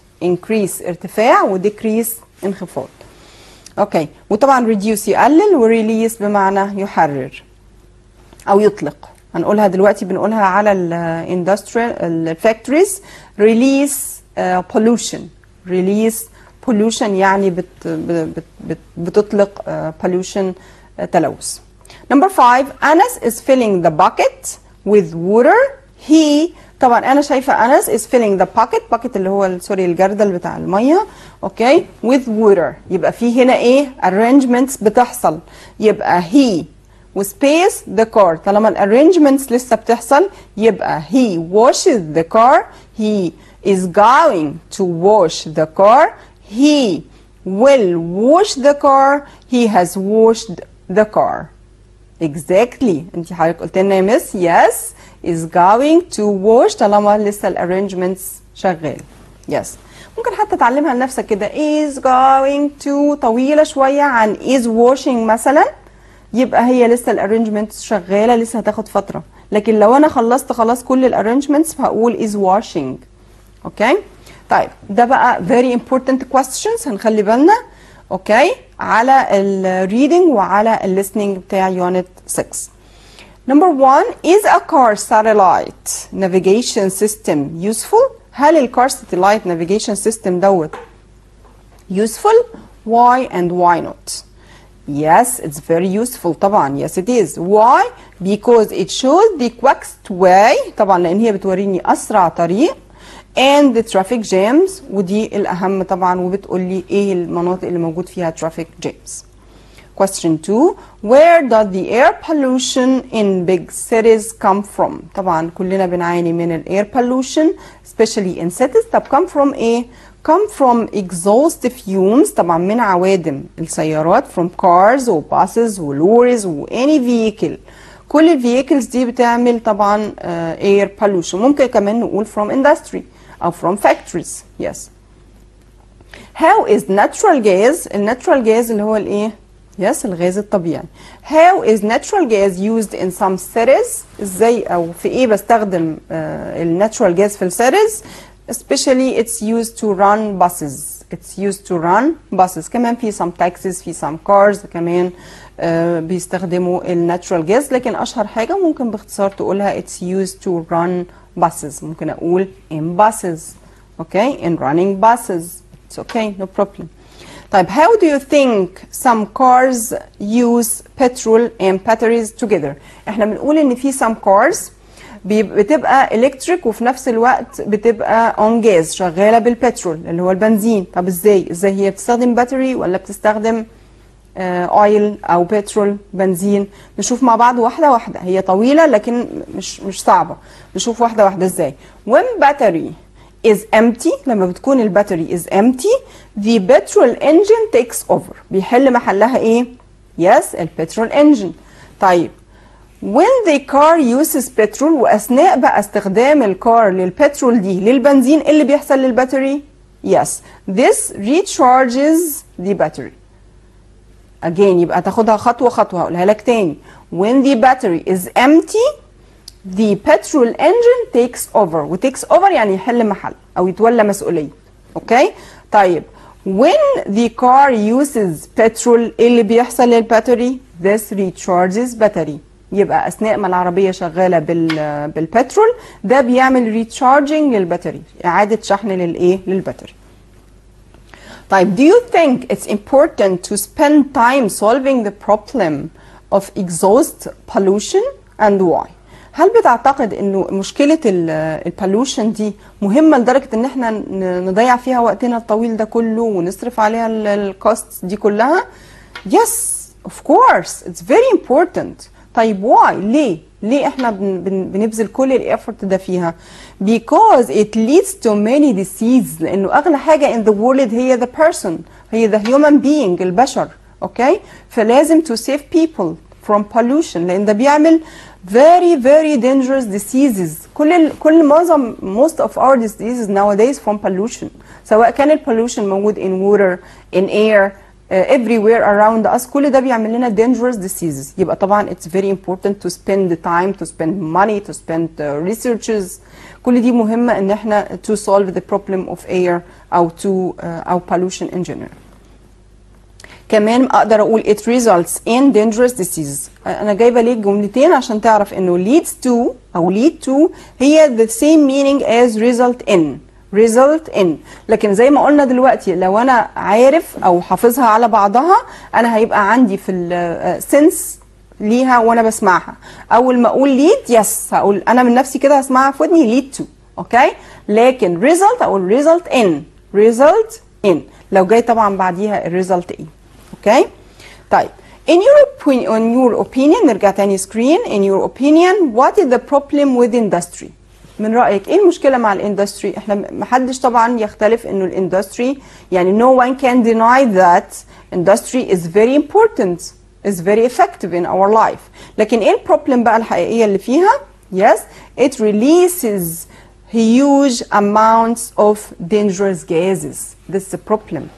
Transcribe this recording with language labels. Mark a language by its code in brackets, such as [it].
[ar] increase ارتفاع و decrease انخفاض. اوكي وطبعا reduce يقلل و release بمعنى يحرر او يطلق. هنقولها دلوقتي بنقولها على ال factories. [en] release pollution. [ar] release pollution يعني بتطلق pollution تلوث. [en] number 5 Anas is filling the bucket with water. [ar] he طبعا انا شايفه انس [en] is filling the bucket [ar] اللي هو سوري الجردل بتاع الميه. اوكي [en] with water [ar] يبقى في هنا ايه؟ arrangements بتحصل، يبقى he وسبيس the car. طالما الارينجمنتس لسه بتحصل يبقى [en] he washes the car. he is going to wash the car. he will wash the car. he has washed the car. [ar] exactly انت حضرتك قلت لنا يا مس [en] yes is going to wash [ar] طالما لسه الارينجمنتس شغال. yes ممكن حتى تعلمها لنفسك كده is going to طويله شويه عن is washing مثلا، يبقى هي لسه الارينجمنتس شغاله، لسه هتاخد فتره. لكن لو انا خلصت خلاص كل الارينجمنتس فهقول is washing. اوكي طيب ده بقى very important questions هنخلي بالنا اوكي على الريدنج وعلى الليسننج بتاع يونت 6. [en] number 1 is a car satellite navigation system useful. [ar] هل الكار [en] satellite navigation system دوت useful؟ why and why not؟ yes it's very useful طبعا. yes it is. [ar] why؟ [en] because it shows the quickest way [ar] طبعا لان هي بتوريني اسرع طريق [en] and the traffic jams [ar] ودي الاهم طبعا، وبتقول لي ايه المناطق اللي موجود فيها traffic jams. [en] question 2 where does the air pollution in big cities come from؟ [ar] طبعا كلنا بنعاني من ال [en] air pollution especially in cities. طب come from ايه؟ come from exhaust fumes [ar] طبعا من عوادم السيارات [en] from cars و buses و lorries و any vehicle. [ar] كل الفييكلز دي بتعمل طبعا air pollution. ممكن كمان نقول from industry او from factories. [en] yes. [ar] how is natural gas؟ الناتشورال جاز اللي هو الايه؟ yes الغاز الطبيعي. [en] how is natural gas used in some cities؟ [ar] ازاي او في ايه بستخدم الناتشورال جاز في السيتيز؟ [en] especially it's used to run buses. it's used to run buses. [ar] كمان في some taxis في some cars كمان بيستخدموا الناتشورال جاز، لكن اشهر حاجه ممكن باختصار تقولها [en] it's used to run buses. ممكن أقول in buses. Okay, in running buses. It's okay, no problem. [ar] طيب [en] how do you think some cars use petrol and batteries together؟ [ar] احنا بنقول ان في some cars بتبقى electric وفي نفس الوقت بتبقى on gas شغالة بالبترول اللي هو البنزين. طب ازاي هي بتستخدم باتري ولا بتستخدم اويل او بترول بنزين؟ نشوف مع بعض واحدة واحدة. هي طويلة لكن مش صعبة. نشوف واحدة واحدة ازاي. [en] when battery is empty، [ar] لما بتكون الباتري [en] is empty the petrol engine takes over. [ar] بيحل محلها ايه؟ yes البترول engine. طيب [en] when the car uses petrol، [ar] واثناء بقى استخدام الكار للبترول دي للبنزين اللي بيحصل للباتري؟ [en] yes this recharges the battery. [ar] again يبقى تاخدها خطوة خطوة. هقولها لك تاني. [en] when the battery is empty the petrol engine takes over. [ar] و takes over يعني يحل محل أو يتولى مسؤولية. [en] Okay? طيب when the car uses petrol [ar] اللي بيحصل للباتري؟ [en] this recharges battery. [ar] يبقى أثناء ما العربية شغالة بالبترول ده بيعمل recharging للباتري، إعادة شحن للإيه؟ للباتري. طيب [en] do you think it's important to spend time solving the problem of exhaust pollution and why؟ [ar] هل بتعتقد انه مشكلة البولوشن دي مهمة لدرجة ان احنا نضيع فيها وقتنا الطويل ده كله ونصرف عليها الكوست دي كلها؟ [en] Yes of course it's very important. [ar] طيب why؟ ليه احنا بنبذل كل الافورت ده فيها؟ [en] because it leads to many diseases. [ar] لانه اغلى حاجة in the world هي the person، هي the human being البشر. [en] Okay? فلازم to save people from pollution [ar] لان ده بيعمل [en] very dangerous diseases. معظم most of our diseases nowadays from pollution. [ar] سواء كان [en] pollution موجود in water in air everywhere around us، [ar] كل ده بيعمل لنا [en] dangerous diseases. يبقى طبعا it's very important to spend the time, to spend money, to spend researches. [ar] كل دي مهمة ان احنا [en] to solve the problem of air [ar] او pollution in general. كمان اقدر اقول [en] it results in dangerous diseases. [ar] انا جايبه ليك جملتين عشان تعرف انه leads to او lead to هي the same meaning as result in. لكن زي ما قلنا دلوقتي لو انا عارف او حافظها على بعضها انا هيبقى عندي في السنس ليها وانا بسمعها. اول ما اقول lead yes هقول انا من نفسي كده هسمعها في ودني lead to. اوكي؟ لكن result اقول result in لو جاي طبعا بعديها الريزلت ايه. اوكي؟ طيب in your opinion نرجع تاني سكرين. [en] in your opinion what is the problem with industry؟ [ar] من رأيك ايه المشكلة مع الاندستري؟ احنا محدش طبعا يختلف انه الاندستري يعني [en] no one can deny that industry is very important, is very effective in our life. [ar] لكن ايه البروبلم بقى الحقيقية اللي فيها؟ [en] yes it releases huge amounts of dangerous gases. this is the problem.